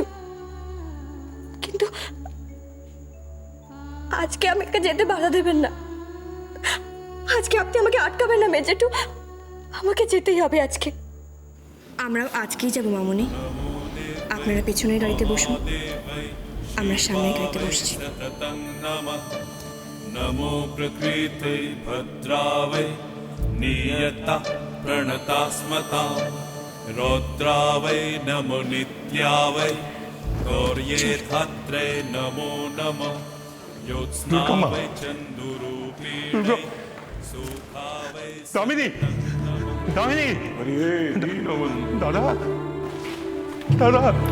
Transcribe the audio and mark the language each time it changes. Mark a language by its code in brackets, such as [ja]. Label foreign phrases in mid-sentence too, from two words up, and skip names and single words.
[bn] কিন্তু আজকে আমাকে যেতে বাধা দেবেন না। আজকে আপনি আমাকে আটকাবেন না মেজেঠু, আমাকে যেতেই হবে আজকে। আমরাও আজকেই যাব মামুনি। আপনারা পেছনের গাড়িতে বসুন, আমরা সামনের গাড়িতে বসছি। [sa] नमो प्रकृते भद्रावै नियता प्रणतास्मता रौद्रावै नमो नित्यावै गौर्ये धात्रे नमो नमः ज्योत्स्नावै चन्दुरूपिणे सुखावै [bn] দামিনী, দামিনী, দাদা, দাদা।